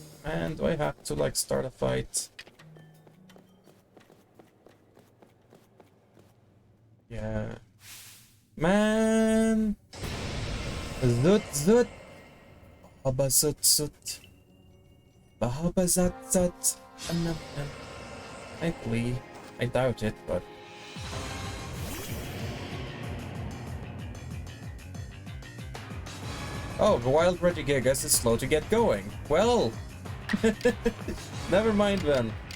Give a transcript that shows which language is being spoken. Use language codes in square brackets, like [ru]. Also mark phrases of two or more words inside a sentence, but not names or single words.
[en] Man, do I have to, like, start a fight? Yeah. Man! Zut zut! Bahaba zut zut. Bahaba zat zat. I flee. I doubt it, but... Oh, the wild Regigigas is slow to get going. Well... Never mind then.